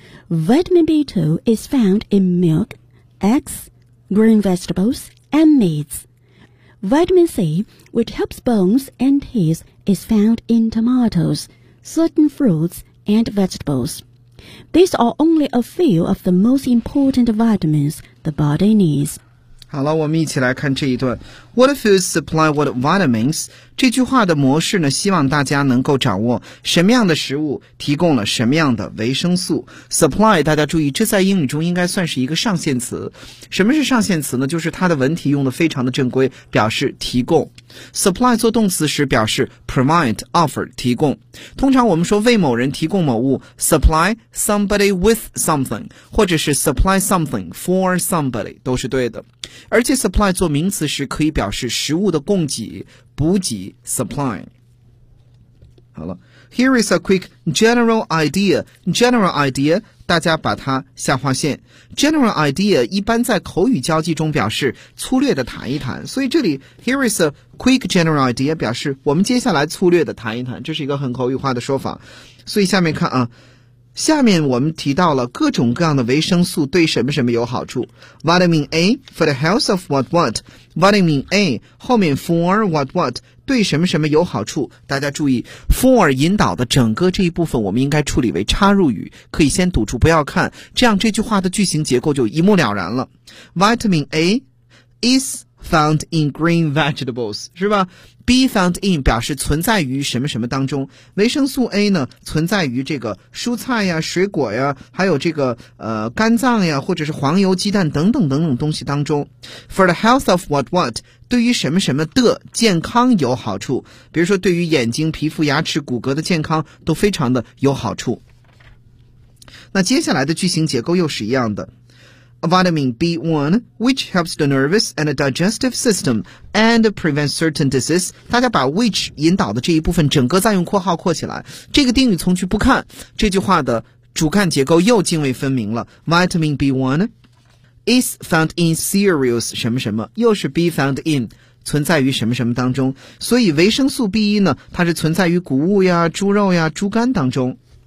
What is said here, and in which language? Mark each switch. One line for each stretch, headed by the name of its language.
English: Vitamin B2 is found in milk, eggs, green vegetables, and meats. Vitamin C, which helps bones and teeth, is found in tomatoes, certain fruits, and vegetables. These are only a few of the most important vitamins the body needs.
Chinese: 好了，我们一起来看这一段。
English: What foods supply what vitamins?
Chinese: 这句话的模式呢，希望大家能够掌握什么样的食物提供了什么样的维生素。 Supply, 大家注意，这在英语中应该算是一个上限词。什么是上限词呢？就是它的文体用的非常的正规，表示提供。 Supply 做动词时表示 provide, offer, 提供。通常我们说为某人提供某物 ,
English: supply somebody with something,
Chinese: 或者是
English: supply something for somebody,
Chinese: 都是对的。而且 supply 做名词时可以表示食物的供给、补给 supply。好了 ,
English: here is a quick general idea,
Chinese: general idea, 大家把它下划线。 general idea 一般在口语交际中表示粗略的谈一谈。所以这里 ,
English: here is a quick general idea,
Chinese: 表示我们接下来粗略的谈一谈。这是一个很口语化的说法。所以下面看啊。下面我们提到了各种各样的维生素对什么什么有好处。
English: Vitamin A for the health of what what.
Chinese: Vitamin A 后面
English: for what what
Chinese: 对什么什么有好处。大家注意 ，for 引导的整个这一部分我们应该处理为插入语，可以先堵住不要看，这样这句话的句型结构就一目了然了。
English: Vitamin A is found in green vegetables，
Chinese: 是吧？
English: Be found in
Chinese: 表示存在于什么什么当中，维生素 A 呢存在于这个蔬菜呀、水果呀，还有这个肝脏呀，或者是黄油、鸡蛋等等等等东西当中。
English: For the health of what what
Chinese: 对于什么什么的健康有好处，比如说对于眼睛、皮肤、牙齿、骨骼的健康都非常的有好处。那接下来的句型结构又是一样的。
English: Vitamin B1, which helps the nervous and digestive system and prevents certain disease.
Chinese: 大家把 which 引导的这一部分整个再用括号括起来。这个定语从句不看，这句话的主干结构又泾渭分明了。
English: Vitamin B1 is found in cereals
Chinese: 什么什么，又是
English: be found in
Chinese: 存在于什么什么当中。所以维生素 B1 呢，它是存在于谷物呀、猪肉呀、猪肝当中。